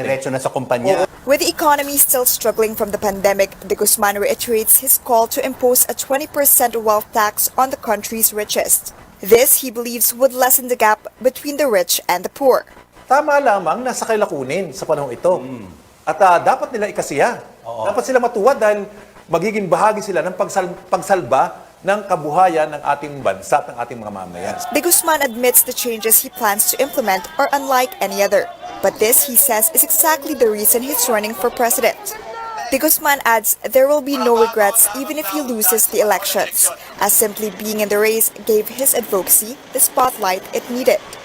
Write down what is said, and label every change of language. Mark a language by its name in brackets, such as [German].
[Filipino] Diretso na sa kumpanya. [English] With the economy still struggling from the pandemic, De Guzman reiterates his call to impose a 20% wealth tax on the country's richest. This, he believes, would lessen the gap between the rich and the poor. [Filipino] Tama lamang nasa kailakunin sa panahong ito. At dapat nila ikasiya. Dapat sila matuwa dahil magiging bahagi sila ng pagsalba ng kabuhayan ng ating bansa at ng ating mga mamamayan. [English] De Guzman admits the changes he plans to implement are unlike any other. But this, he says, is exactly the reason he's running for president. De Guzman adds there will be no regrets even if he loses the elections, as simply being in the race gave his advocacy the spotlight it needed.